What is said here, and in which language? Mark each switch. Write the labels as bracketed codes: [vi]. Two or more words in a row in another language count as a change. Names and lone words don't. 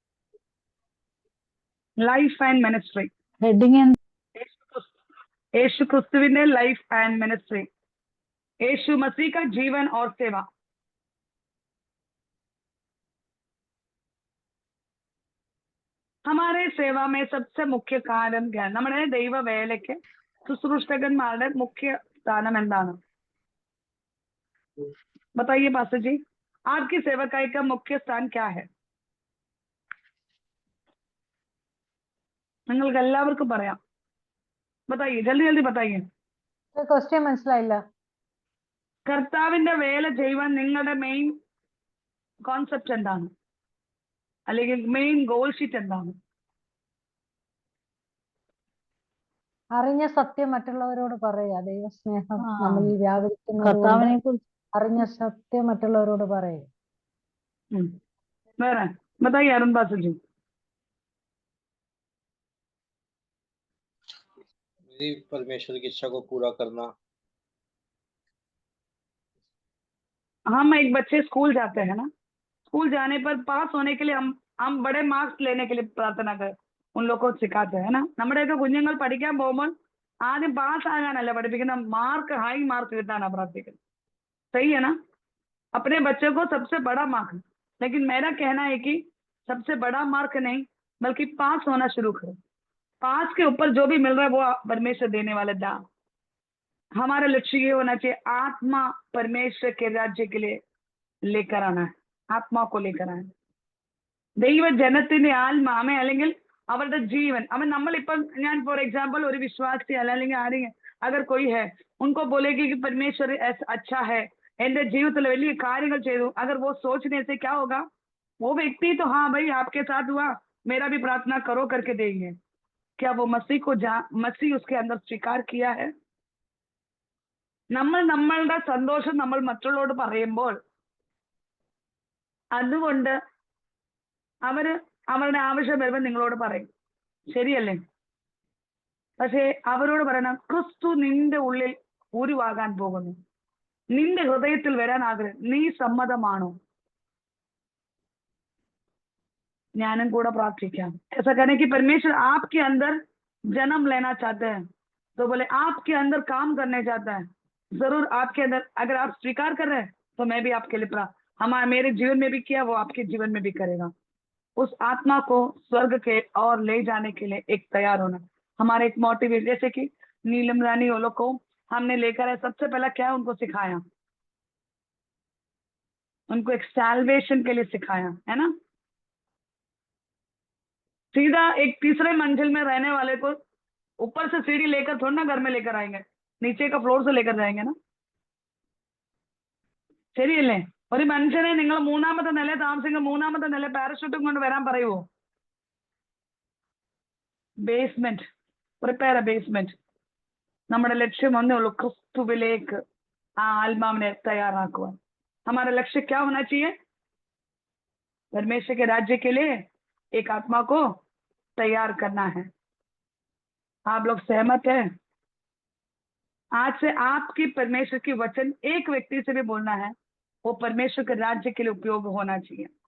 [en] Life and Ministry. [ml] ഹെഡിങ് യേശു ക്രിസ്തുവിന്റെ [en] life and ministry, [hi] यीशु मसीह का जीवन और सेवा. हमारे सेवा में सबसे मुख्य कारण क्या है? [ml] നമ്മുടെ ദൈവ വേലയ്ക്ക് ശുശ്രൂഷകന്മാരുടെ മുഖ്യ സ്ഥാനം എന്താണ്? [hi] बताइए पास्टर जी. आपकी सेवकाई का मुख्य स्थान क्या है? [ml] നിങ്ങൾക്ക് എല്ലാവർക്കും പറയാം. [hi] बताइए, जल्दी जल्दी बताइए. [ml] ക്വസ്റ്റ്യൻ മനസ്സിലായില്ല. കർത്താവിന്റെ വേല ചെയ്യുവാൻ നിങ്ങളുടെ [en] main concept [ml] എന്താണ്? അല്ലെങ്കിൽ [en] main goal sheet [ml] എന്താണ്? അറിഞ്ഞ സത്യം മറ്റുള്ളവരോട് പറയുക. ദൈവസ്നേഹം ആ. നമ്മളിൽ വ്യാപരിക്കുന്നത് കൊണ്ട് കർത്താവിനെ കുറിച്ച് അറിഞ്ഞ സത്യം മറ്റുള്ളവരോട് പറയുക. [hi] വേറെ बताइए अरुण बासु जी. मेरी परमेश्वर की इच्छा को पूरा करना. हम एक बच्चे स्कूल जाते हैं ना, स्कूल जाने पर पास होने के लिए हम बड़े मार्क्स लेने के लिए प्रार्थना कर उन लोगों को सिखाते हैं ना. [ml] നമ്മുടെയൊക്കെ കുഞ്ഞുങ്ങൾ പഠിക്കാൻ പോകുമ്പോൾ ആദ്യം പാസ് ആകാനല്ല പഠിപ്പിക്കുന്ന, മാർക്ക് [en] high mark [ml] കിട്ടാനാണ് പ്രാർത്ഥിക്കുന്നത്. [hi] सही है ना? अपने बच्चे को सबसे बड़ा मार्क, लेकिन मेरा कहना है कि सबसे बड़ा मार्क नहीं बल्कि पास होना शुरू करो. पास के ऊपर जो भी मिल रहा है वो परमेश्वर देने वाला दान. हमारा लक्ष्य ये होना चाहिए, आत्मा परमेश्वर के राज्य के लिए लेकर आना है. ആത്മാ को लेकर आना. [ml] ദൈവജനത്തിന്റെ ആത്മാമേ അല്ലെങ്കിൽ അവരുടെ ജീവൻ. അവൻ നമ്മളിപ്പം ഞാൻ [en] for example [ml] ഒരു വിശ്വാസി അല്ലെങ്കിൽ ആരെങ്കിലും [hi] अगर कोई है उनको बोलेगी कि परमेश्वर अच्छा है, [ml] എന്റെ ജീവിതത്തിൽ വലിയ കാര്യങ്ങൾ ചെയ്തു, [hi] अगर वो सोचने से क्या होगा, वो व्यक्ति तो हाँ भाई आपके साथ हुआ, मेरा भी प्रार्थना करो करके देंगे. क्या वो मसीह उसके अंदर स्वीकार किया है? [ml] നമ്മൾ നമ്മളുടെ സന്തോഷം നമ്മൾ മറ്റുള്ളവരോട് പറയുമ്പോൾ അതുകൊണ്ട് അവരുടെ ആവശ്യം വരുമ്പോൾ നിങ്ങളോട് പറയും, ശരിയല്ലേ? പക്ഷേ അവരോട് പറയണം, ക്രിസ്തു നിന്റെ ഉള്ളിൽ ഉരുവാകാൻ പോകുന്നു, നിന്റെ ഹൃദയത്തിൽ വരാൻ ആഗ്രഹം, നീ സമ്മതമാണോ? ഞാനും കൂടെ പ്രാർത്ഥിക്കാം. [hi] ऐसा करने की परमेश्वर आपके अंदर जन्म लेना चाहते हैं, तो बोले आपके अंदर काम करने चाहता है. जरूर आपके अंदर अगर आप स्वीकार कर रहे हैं तो मैं भी आपके लिए मेरे जीवन में भी किया, वो आपके जीवन में भी करेगा. उस आत्मा को स्वर्ग के और ले जाने के लिए एक तैयार होना हमारा एक मोटिवेट. जैसे कि नीलम रानी वो लोग को हमने लेकर है, सबसे पहला क्या उनको सिखाया, उनको एक सैल्वेशन के लिए सिखाया, है ना. सीधा एक तीसरे मंजिल में रहने वाले को ऊपर से सीढ़ी लेकर थोड़ा ना घर में लेकर आएंगे, नीचे का फ्लोर से लेकर जाएंगे ना. [ml] ശരിയല്ലേ? ഒരു മനുഷ്യനെ നിങ്ങൾ മൂന്നാമത്തെ നില താമസിക്കുന്ന മൂന്നാമത്തെ നില പാരഷൂട്ടും കൊണ്ട് വരാൻ പറയുമോ? [en] Basement, prepare a basement. [ml] നമ്മുടെ ലക്ഷ്യം ഒന്നേ ഉള്ളൂ, ക്രിസ്തുവിലേക്ക് ആ ആത്മാവിനെ തയ്യാറാക്കുവാൻ. [hi] हमारा लक्ष्य क्या होना चाहिए? परमेश्वर के राज्य के लिए एक आत्मा को तैयार करना है. आप लोग सहमत हैं? आज से आपकी परमेश्वर की वचन एक व्यक्ति से भी बोलना है, वो परमेश्वर के राज्य के लिए उपयोग होना चाहिए.